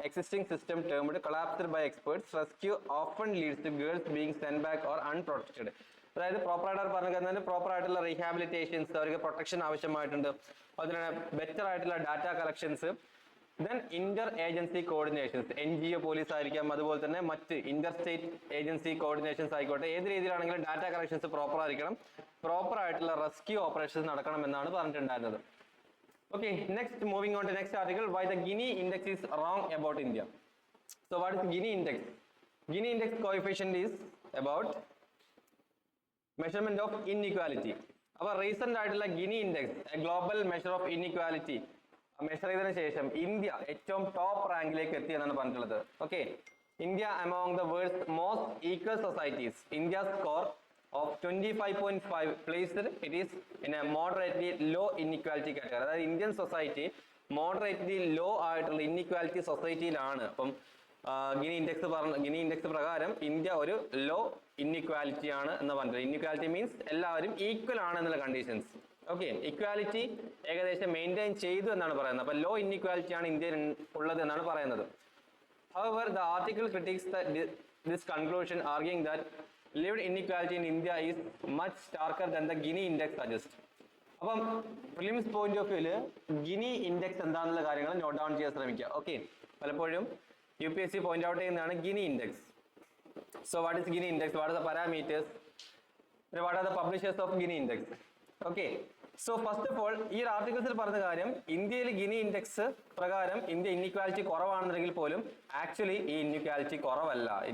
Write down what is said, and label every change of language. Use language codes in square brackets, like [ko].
[en] Existing system termed collapsed by experts. Rescue often leads to girls being sent back or unprotected. [ml] അതായത് proper ആയിട്ട് പറഞ്ഞാൽ proper ആയിട്ടുള്ള റീഹാബിലിറ്റേഷൻസ്, അവർക്ക് protection ആവശ്യമായിട്ടുണ്ട്, അതിന് better ആയിട്ടുള്ള data collections, then Inter agency coordinations, NGO police ആയിരിക്കാം, അതുപോലെ തന്നെ മറ്റ് ഇന്റർ സ്റ്റേറ്റ് ഏജൻസി കോർഡിനേഷൻസ് ആയിക്കോട്ടെ, ഏത് രീതിയിലാണെങ്കിലും ഡാറ്റ കളക്ഷൻസ് പ്രോപ്പർ ആയിരിക്കണം, പ്രോപ്പർ ആയിട്ടുള്ള റെസ്ക്യൂ ഓപ്പറേഷൻസ് നടക്കണം എന്നാണ് പറഞ്ഞിട്ടുണ്ടായിരുന്നത്. [en] Okay, next moving on to next article. Why the Gini index is wrong about India. So what is Gini index? Gini index coefficient is about measurement of inequality. [ml] അപ്പൊ recent ആയിട്ടുള്ള guinea index, A global measure of inequality, measure ചെയ്തതിനു ശേഷം India ഏറ്റവും top റാങ്കിലേക്ക് എത്തി എന്നാണ് പറഞ്ഞിട്ടുള്ളത്. [en] Okay, India among the world's most equal societies. India score of 25.5 placed it is in a moderately low inequality category. [ml] അതായത് Indian society moderately law ആയിട്ടുള്ള inequality സൊസൈറ്റിയിലാണ്. അപ്പം guinea index പ്രകാരം ഇന്ത്യ ഒരു ലോ ഇൻഇക്വാലിറ്റി ആണ് എന്ന് പറഞ്ഞത്. ഇൻഇക്വാലിറ്റി മീൻസ് എല്ലാവരും equal ആണ് എന്നുള്ള കണ്ടീഷൻസ്. ഓക്കെ, ഇക്വാലിറ്റി ഏകദേശം മെയിൻറ്റെയിൻ ചെയ്തു എന്നാണ് പറയുന്നത്. അപ്പൊ ലോ ഇൻഇക്വാലിറ്റി ആണ് ഇന്ത്യയിൽ ഉള്ളത് എന്നാണ് പറയുന്നത്. [en] However, the article critiques this conclusion, arguing that lived inequality in India is much starker than the Gini index suggests. [ml] അപ്പം prelims point of വ്യൂല് guinea index എന്താണെന്നുള്ള കാര്യങ്ങൾ നോട്ട് ഡൗൺ ചെയ്യാൻ ശ്രമിക്കുക. ഓക്കെ, പലപ്പോഴും UPSC പോയിന്റ് ഔട്ട് ചെയ്യുന്നതാണ് guinea index. So what is guinea index, what are the parameters, what are the publishers of guinea index. Okay, so first of all ഈ ഒരു ആർട്ടിക്കിൾസിൽ പറഞ്ഞ കാര്യം, ഇന്ത്യയിൽ ഗിനി ഇൻഡെക്സ് പ്രകാരം ഇന്ത്യ ഇൻഇക്വാലിറ്റി കുറവാണെന്നുണ്ടെങ്കിൽ പോലും actually ഈ inequality കുറവല്ല.